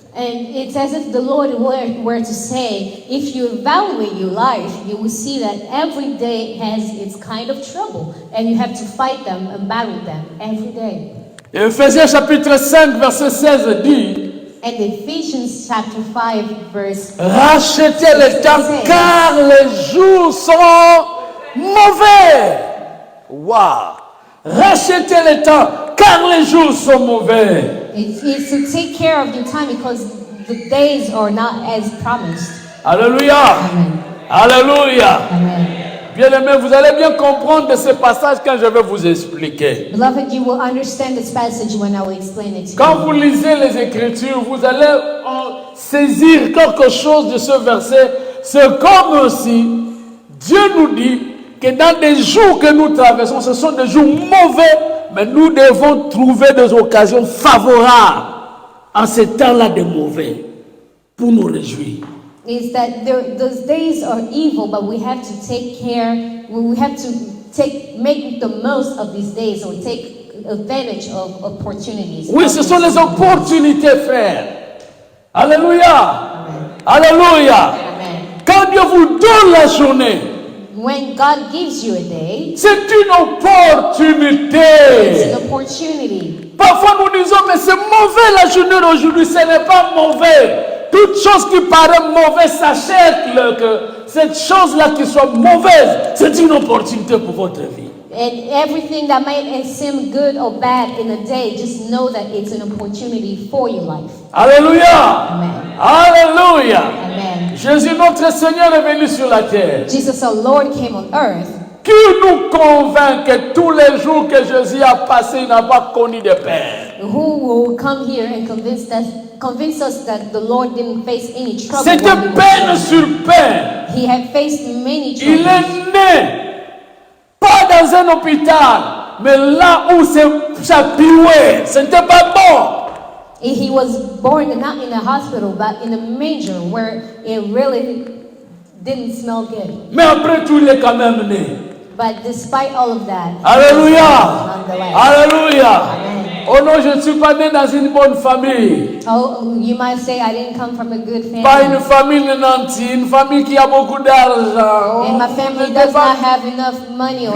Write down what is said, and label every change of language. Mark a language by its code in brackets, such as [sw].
[en] And it's as if the Lord were to say, if you evaluate your life, you will see that every day has its kind of trouble, and you have to fight them and battle them every day. [fr] Ephésiens chapitre 5, verset 16 dit, [en] And Ephesians chapter 5, verse [fr] rachetez le temps car les jours sont mauvais. Waouh! Rachetez le temps car les jours sont mauvais. [en] it's to take care of your time because the days are not as promised. [fr] Alléluia! Amen. Alléluia! Amen. Bien-aimés, vous allez bien comprendre de ce passage quand je vais vous expliquer. [en] Beloved, you will understand this passage when I will explain it to [fr] Quand [en] you. [fr] vous lisez les Écritures, vous allez saisir quelque chose de ce verset. C'est comme si Dieu nous dit que dans des jours que nous traversons, ce sont des jours mauvais, mais nous devons trouver des occasions favorables en ces temps-là de mauvais pour nous réjouir. [en] Is that those days are evil, but we have to take care. We have to make the most of these days, or take advantage of opportunities. [fr] Oui, ce sont les opportunités, frères. Alléluia. Alléluia. Amen. Quand Dieu vous donne la journée, [en] When God gives you a day, [fr] c'est une [en] it's [fr] opportunité. [en] an opportunity. [fr] Parfois nous disons, mais c'est mauvais la journée d'aujourd'hui, ce n'est pas mauvais. Toute chose qui paraît mauvaise, sachez que cette chose-là qui soit mauvaise, c'est une opportunité pour votre vie. [en] And everything that might seem good or bad in a day, just know that it's an opportunity for your life. [fr] Alléluia. Amen. Alléluia. Amen. Jésus notre Seigneur est venu sur la terre. [en] Jesus, our Lord, came on earth. [fr] Qui nous convainc que tous les jours que Jésus a passé, il n'a pas connu de peine? [en] Who will come here and convince us that the Lord didn't face any trouble? [fr] C'était [en] when he was [fr] peine [en] young? [fr] sur peine. [en] He had faced many [fr] Il [en] troubles. [fr] est né, pas dans un hôpital, mais là où c'est chapoué, ce n'était pas bon. [en] He was born not in a hospital, but in a manger where it really didn't smell good. [fr] Mais après tout, il est quand même né. [en] But despite all of that, [fr] Alléluia. [en] nonetheless. [fr] Alléluia. Amen. Oh non, je ne suis pas né dans une bonne famille. [en] Oh, you might say, I didn't come from a good [fr] Pas une [en] family. [fr] famille nantie, une famille qui a beaucoup d'argent. [en] And my family does not have enough money or